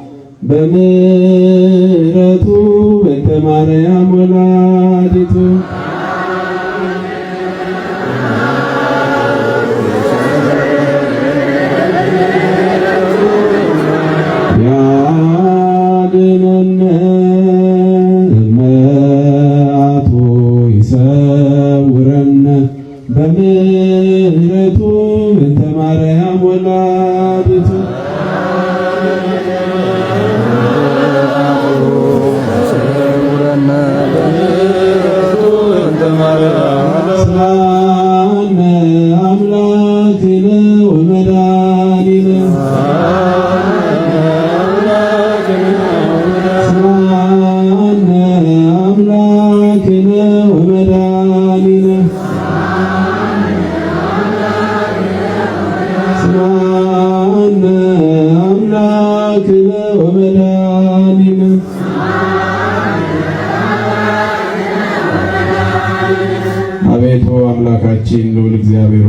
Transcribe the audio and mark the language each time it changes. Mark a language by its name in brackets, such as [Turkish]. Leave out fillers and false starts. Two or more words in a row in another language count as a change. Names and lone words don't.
[Geez] በምሕረቱ እንተ ማርያም ወላዲቱ ያድነነ መዓቱ ይሰውረነ በምሕረቱ እንተ ማርያም ወላዲቱ ስብሐነ አምላክነ ወመድኃኒነ ስብሐነ አምላክነ ወመድኃኒነ ስብሐነ አምላክነ ወመድኃኒነ [Amharic] አቤቱ አምላካችን ልዑል እግዚአብሔር